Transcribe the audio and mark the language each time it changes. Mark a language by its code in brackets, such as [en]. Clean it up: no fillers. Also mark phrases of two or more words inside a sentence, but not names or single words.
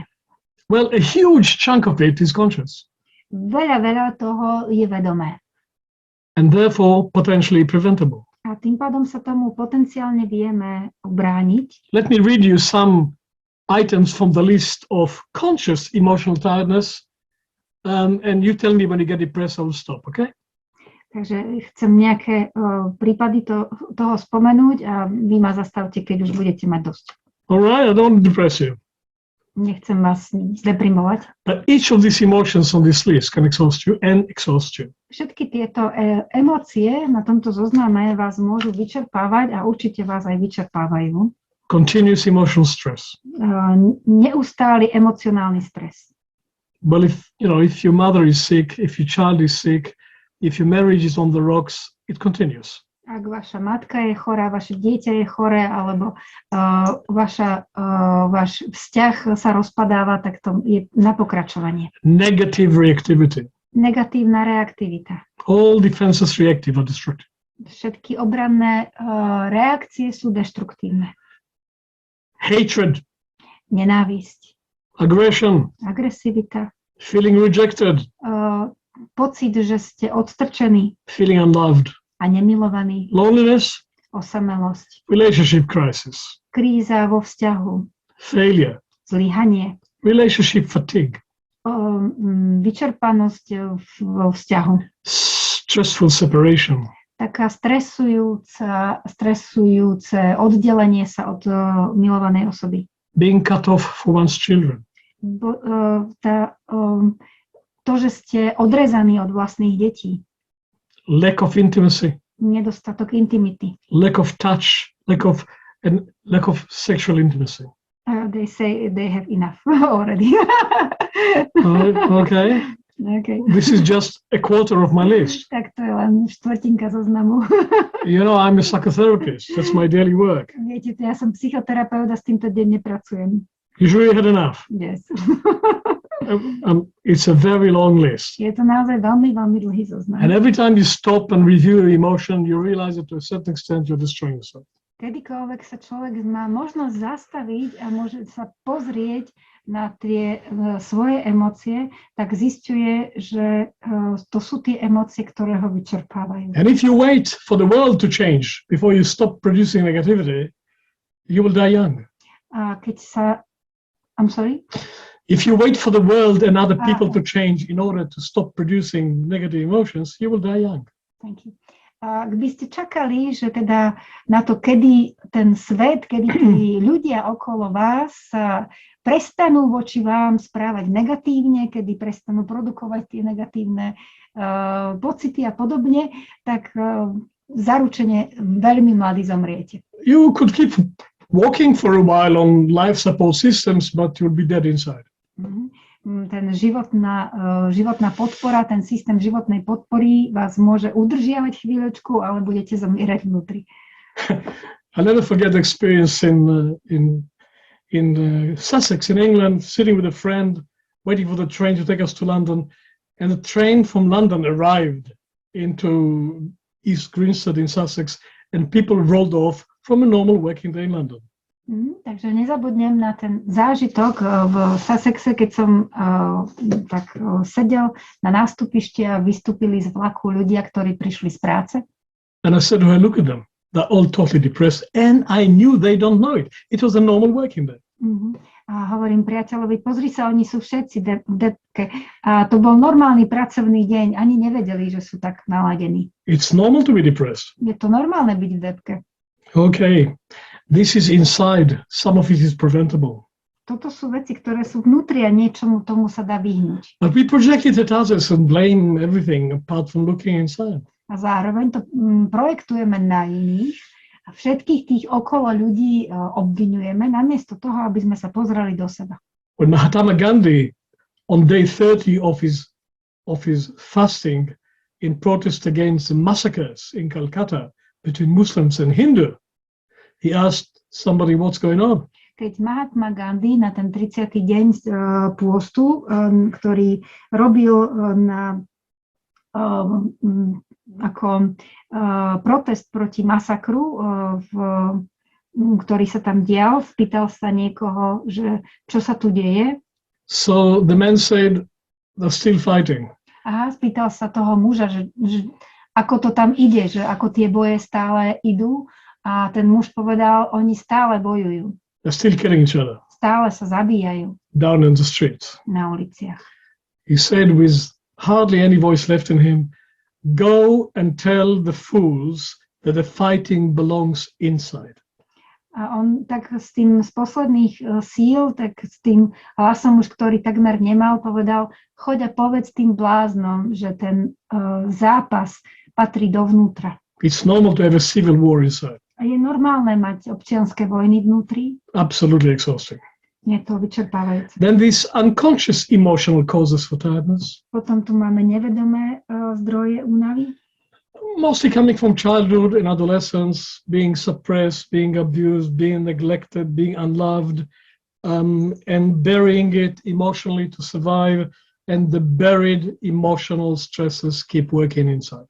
[en] Well, a huge chunk of it is conscious. [sk] Veľa toho je vedomé. [en] And therefore potentially preventable. [sk] A tým pádom sa tomu potenciálne vieme obrániť. [en] Let me read you some items from the list of conscious emotional tiredness, and you tell me when you get depressed, I will stop, okay? [sk] Takže chcem nejaké prípady toho spomenúť a vy ma zastavte, keď už budete mať dosť. [en] All right, I don't want to depress you. [sk] Nechcem vás zdeprimovať. [en] But each of these emotions on this list can exhaust you and exhaust you. [sk] Všetky tieto emócie na tomto zozname vás môžu vyčerpávať a určite vás aj vyčerpávajú. [en] Continuous emotional stress. [sk] Neustály emocionálny stres. [en] Well, if your mother is sick, if your child is sick, if your marriage is on the rocks, it continues. [sk] Ak vaša matka je chorá, vaše dieťa je choré, alebo váš vzťah sa rozpadáva, tak to je na pokračovanie. [en] Negative reactivity. [sk] Negatívna reaktivita. [en] All defenses reactive or destructive. [sk] Všetky obranné reakcie sú deštruktívne. [en] Hatred. [sk] Nenávisť. [en] Aggression. [sk] Agresivita. [en] Feeling rejected. [sk] Pocit, že ste odstrčení. [en] Feeling unloved. [sk] A nemilovaní. [en] Loneliness. [sk] Osamelosť. [en] Relationship crisis. [sk] Kríza vo vzťahu. [en] Failure. [sk] Zlyhanie. [en] Relationship fatigue. [sk] vyčerpanosť vo vzťahu. [en] Stressful separation. [sk] Taká stresujúce oddelenie sa od milovanej osoby. [en] Being cut off for one's children. [sk] To, že ste odrezaní od vlastných detí. [en] Lack of intimacy. [sk] Nedostatok intimity. [en] Lack of touch. Lack of sexual intimacy. They say they have enough already. Okay. Okay. This is just a quarter of my list. [sk] Tak to je len štvrtinka zoznamu. [en] You know, I'm a psychotherapist. That's my daily work. [sk] Viete, ja som psychoterapeut a s týmto denne pracujem. [en] You sure you had enough? Yes. It's a very long list. [sk] Je to naozaj veľmi, veľmi dlhý zoznam. [en] And every time you stop and review your emotion, you realize that to a certain extent you're destroying yourself. [sk] Kedykoľvek sa človek má možnosť zastaviť a môže sa pozrieť na tie svoje emócie, tak zisťuje, že to sú tie emócie, ktoré ho vyčerpávajú. [en] And if you wait for the world to change before you stop producing negativity, you will die young. [sk] A keď sa... [en] I'm sorry? If you wait for the world and other people to change in order to stop producing negative emotions, you will die young. Thank you. [sk] Ak by ste čakali, že teda na to, kedy ten svet, kedy tí ľudia okolo vás sa prestanú voči vám správať negatívne, kedy prestanú produkovať tie negatívne pocity a podobne, tak zaručene veľmi mladí zomriete. [en] You could keep walking for a while on life support systems, but you'll be dead inside. [sk] Ten životná podpora, ten systém životnej podpory vás môže udržiavať chvíľočku, ale budete zomierať vnútri. [en] I'll never forget the experience in Sussex in England, sitting with a friend, waiting for the train to take us to London, and the train from London arrived into East Grinstead in Sussex, and people rolled off from a normal working day in London. [sk] Takže nezabudnem na ten zážitok v Sussexe, keď som sedel na nástupišti a vystúpili z vlaku ľudia, ktorí prišli z práce. [en] And I said to her, look at them. They're all totally depressed. And I knew they don't know it. It was a normal working day. [sk] A hovorím priateľovi, pozri sa, oni sú všetci v depke. A to bol normálny pracovný deň. Ani nevedeli, že sú tak naladení. [en] It's normal to be depressed. [sk] Je to normálne byť v depke. [en] Okay. This is inside. Some of it is preventable. [sk] Toto sú veci, ktoré sú vnútri a niečomu tomu sa dá vyhnúť. [en] But we project it at others and blame everything apart from looking inside. [sk] A zároveň to projektujeme na iných a všetkých tých okolo ľudí obviňujeme, namiesto toho, aby sme sa pozreli do seba. [en] When Mahatma Gandhi, on day 30 of his fasting in protest against the massacres in Calcutta between Muslims and Hindu, he asked somebody what's going on. [sk] Keď Mahatma Gandhi na ten 30. deň pôstu, ktorý robil ako protest proti masakru, ktorý sa tam dial, spýtal sa niekoho, že čo sa tu deje. [en] So the man said, they're still fighting. [sk] Aha, spýtal sa toho muža, že ako to tam ide, že ako tie boje stále idú. A ten muž povedal, oni stále bojujú. [en] They're still killing each other. [sk] Stále sa zabíjajú. [en] Down in the streets. [sk] Na uliciach. [en] He said with hardly any voice left in him, go and tell the fools that the fighting belongs inside. [sk] A on tak s tým z posledných síl, tak s tým hlasom už, ktorý takmer nemal, povedal, choď a povedz tým bláznom, že ten zápas patrí dovnútra. [en] It's normal to have a civil war inside. [sk] A je normálne mať občianske vojny vnútri? [en] Absolutely exhausting. [sk] Je to vyčerpávajúce. [en] Then these unconscious emotional causes for tiredness. [sk] Potom tu máme nevedomé zdroje únavy. [en] Mostly coming from childhood and adolescence, being suppressed, being abused, being neglected, being unloved, and burying it emotionally to survive, and the buried emotional stresses keep working inside.